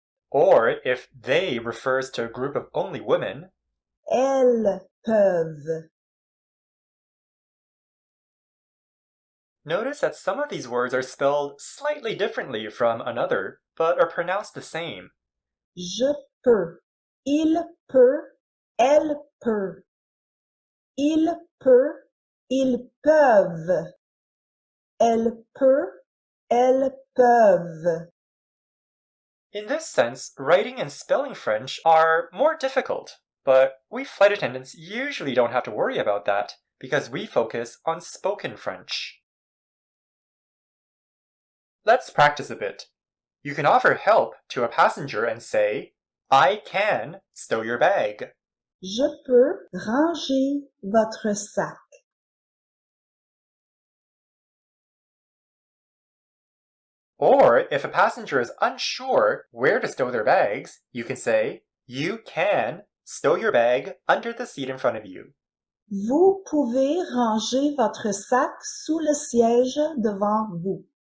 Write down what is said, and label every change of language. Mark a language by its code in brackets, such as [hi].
[en] Or if they refers to a group of only women, [fr] elles peuvent. [en] Notice that some of these words are spelled slightly differently from another, but are pronounced the same. [fr] Je peux, il peut, elle peut. Il peut, ils peuvent. Elle peut, elles peuvent. [en] In this sense, writing and spelling French are more difficult, but we flight attendants usually don't have to worry about that because we focus on spoken French. Let's practice a bit. You can offer help to a passenger and say, I can stow your bag. [fr] Je peux ranger votre sac. [en] Or if a passenger is unsure where to stow their bags, you can say, you can stow your bag under the seat in front of you. [fr] Vous pouvez ranger votre sac sous le siège devant vous.